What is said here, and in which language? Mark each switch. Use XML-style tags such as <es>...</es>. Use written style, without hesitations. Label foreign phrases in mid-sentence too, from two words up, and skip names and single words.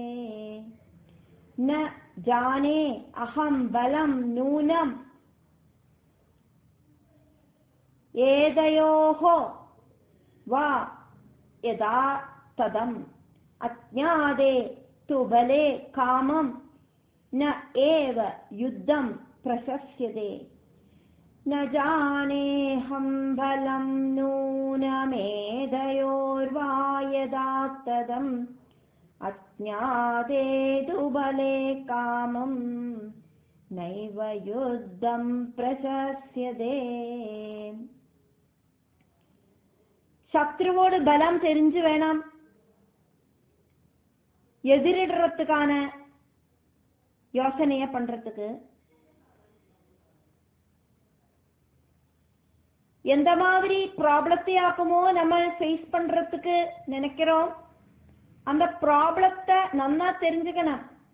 <sa>न जाने अहम् बलम् नूनम् एतयोः वा यथा तथम् अज्ञाते तु बले कामम् न एव युद्धम् प्रशस्यते. न जानेऽहं बलं नूनमेधयोर्वा यदा तदम् अज्ञाते तु बले कामं नैव युद्धं प्रशस्यते.</sa> <ta>சத்ருவோடு பலம் தெரிஞ்சு வேணாம் எதிரிடுறதுக்கான யோசனைய பண்றதுக்கு. எந்த மாதிரி ப்ராப்ளத்தை ஆக்குமோ நம்ம ஃபேஸ் பண்றதுக்கு நினைக்கிறோம், அந்த ப்ராப்ளத்தை நல்லா தெரிஞ்சுக்கணும்.</ta>